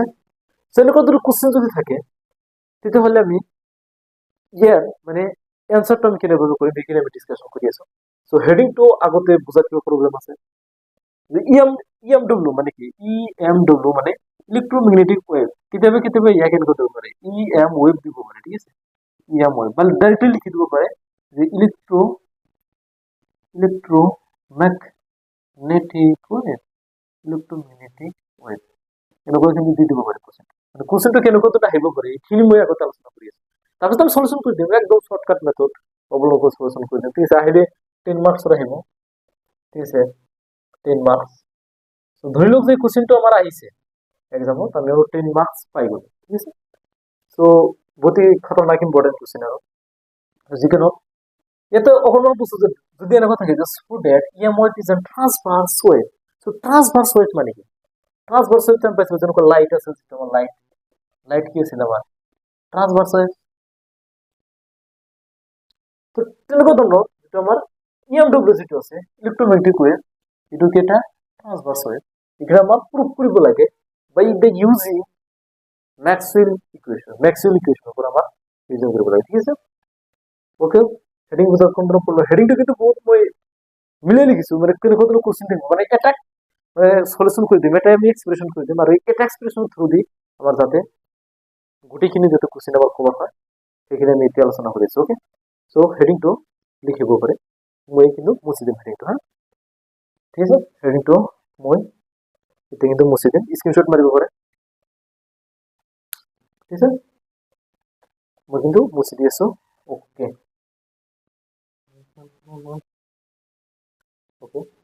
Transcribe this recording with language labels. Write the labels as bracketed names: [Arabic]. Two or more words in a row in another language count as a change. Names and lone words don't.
[Assamese] সো এনেকুৱা ধৰণৰ কোশ্চেন যদি থাকে তেতিয়াহ'লে আমি ইয়াৰ মানে এনসারটা আমি কেনেকৈ কৰিম সেইখিনি আমি ডিসকাশন কৰি আছো। সো হেডিংটো আগতে বুজাত কিবা প্ৰব্লেম আছে যে EMW মানে কি EMW মানে [English] electromagnetic wave [Assamese] কেতিয়াবা কেতিয়াবা ইয়াক এনেকৈ দিব পাৰে [English] EM wave [Assamese] দিব পাৰে ঠিক আছে। [English] EM wave [Assamese] মানে ডাইরেক্টলি লিখি দিব পাৰে যে [English] electromagnetic wave electromagnetic wave [Assamese] এনেকৈ কিন্তু দি দিব পাৰে কোশ্চেন। মানে কোশ্চেনটো কেনেকৈ তো আহিব পাৰে এইখিনি মই আগতে আলোচনা কৰি আছো। তাৰপিছত আমি সলিউশন কৰি দিম একদম [English] shortcut method [Assamese] অবলম্বন সলিউশন কৰি দিম ঠিক আছে। আহিলে 10 মার্কস আহিব ঠিক আছে 10 মার্কস। সো ধৰি লওক যে কোশ্চেনটো আমাৰ আহিছে এক্সামত আমি 10 মার্কস পাই গ'লো ঠিক আছে। সো বহুত খতৰনাক [English] important question [Assamese] আৰু যিকোনো ইয়াতে অকণমান বস্তু যদি এনেকুৱা থাকে যে [English] so that EM wave is a transverse wave. [Assamese] সো [English] transverse wave [Assamese] মানে কি [English] transverse wave [Assamese] আমি পাইছো যেনেকুৱা লাইট আছে যেনেকুৱা লাইট কি আছিল আমাৰ [English] transverse wave. [Assamese] তো তেনেকুৱা ধৰণৰ যেটো আমাৰ EMW যেটো আছে [English] electromagnetic wave [Assamese] এটো কি এটা [English] transverse wave. [Assamese] এটা আমাৰ প্রুফ কৰিব লাগে [English] by the using Maxwell equation [Assamese] পৰা আমাৰ ইউজ কৰিব লাগে ঠিক আছে। ওকে, হেডিং বুজাৰ কোনটো পড়লো হেডিংটো কিন্তু বহুত মই মিলাই লিখিছো মানে কেনেকুৱা ধৰণৰ কোশ্চেন থাকিব মানে এটা সলিউশন কৰি দিম এটা আমি এক্সপ্রেশন কৰি দিম আৰু এটা [English] expression through the [Assamese] আমাৰ যাতে গুটিখিনি যত কোশ্চেন আমাৰ কভাৰ হয় সেইখিনি আমি এতিয়া আলোচনা কৰি আছো। ওকে, সো হেডিংটো লিখিব পাৰে মই কিন্তু মুছি দিম হেডিংটো হা ঠিক আছে। হেডিংটো মই এতিয়া কিন্তু মুছি দিম স্ক্রিনশট মাৰিব পাৰে ঠিক আছে। মই কিন্তু মুছি দি আছো। [English] okay okay